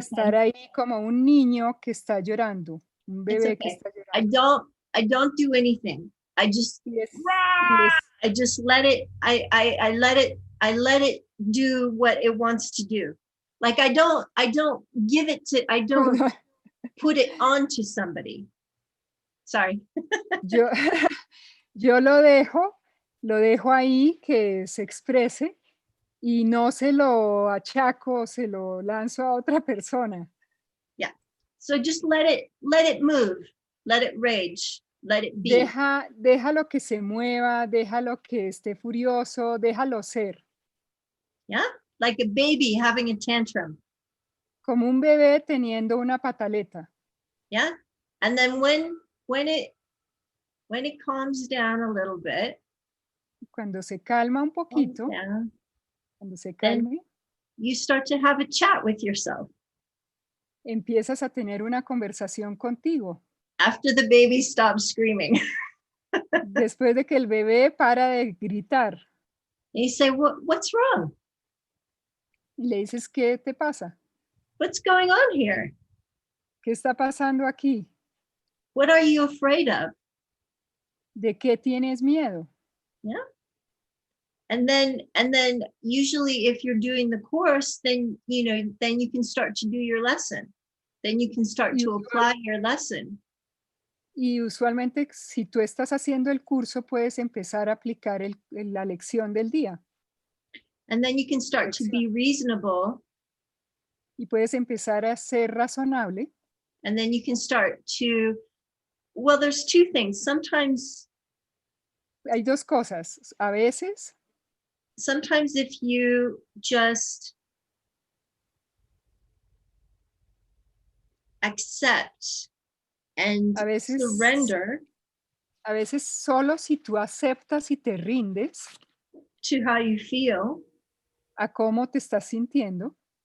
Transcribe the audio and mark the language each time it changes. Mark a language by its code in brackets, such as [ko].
[es] estar ahí como un niño que está llorando, un [en] It's [es] bebé que [en] okay. [es] está llorando. [en] I don't do anything. I just Yes. I just let it, I let it do what it wants to do. Like I don't give it to, I don't put it onto somebody. Sorry. [es] Yo lo dejo ahí que se exprese y no se lo achaco, se lo lanzo a otra persona. [en] Yeah. So just let it move, let it rage, let it be. [es] Déjalo que se mueva, déjalo que esté furioso, déjalo ser. [en] Yeah, like a baby having a tantrum. [es] Como un bebé teniendo una pataleta. [en] Yeah, and then when it calms down a little bit. [es] Cuando se calma un poquito, cuando se calme, [en] you start to have a chat with yourself. [es] empiezas a tener una conversación contigo. [en] after the baby stops screaming. [es] Después de que el bebé para de gritar [en] And you say, what's wrong? [es] y le dices, ¿qué te pasa? [en] What's going on here? [es] ¿Qué está pasando aquí? [en] What are you afraid of? [es] ¿De qué tienes miedo? [en] Yeah. And then usually if you're doing the course, then then you can start to do your lesson. Then you can start to apply your lesson. [es] Y usualmente si tú estás haciendo el curso, puedes empezar a aplicar la lección del día. [en] And then you can start to be reasonable. [es] Y puedes empezar a ser razonable. [en] And then you can start to, well, there's two things. [es] Hay dos cosas. A veces, [en] sometimes if you just accept and surrender [es] a veces solo si tú aceptas y te rindes [en] to how you feel, [es] a cómo te estás sintiendo,